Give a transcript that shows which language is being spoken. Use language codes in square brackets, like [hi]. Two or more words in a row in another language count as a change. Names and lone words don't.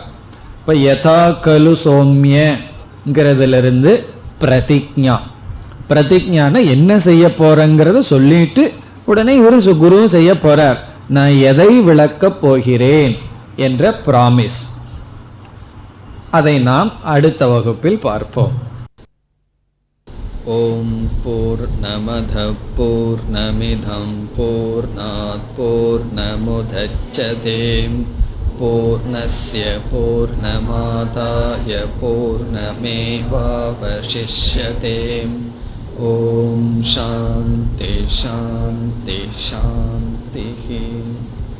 [ta] இப்ப யதா கலு சௌமியங்கிறதுலிருந்து பிரதிஜ்ஞா, பிரதிஜ்ஞான என்ன செய்ய போறேங்கிறத சொல்லிட்டு உடனே இவரு குருவும் செய்ய போறார். நான் எதை விளக்கப் போகிறேன் என்ற பிராமிஸ், அதை நாம் அடுத்த வகுப்பில் பார்ப்போம். [sa] ओं पूर्णमदः पूर्णमिदं पूर्णात् पूर्णमुदच्यते पूर्णस्य पूर्णमादाय पूर्णमेवावशिष्यते. ओं शान्तिः शान्तिः शान्तिः.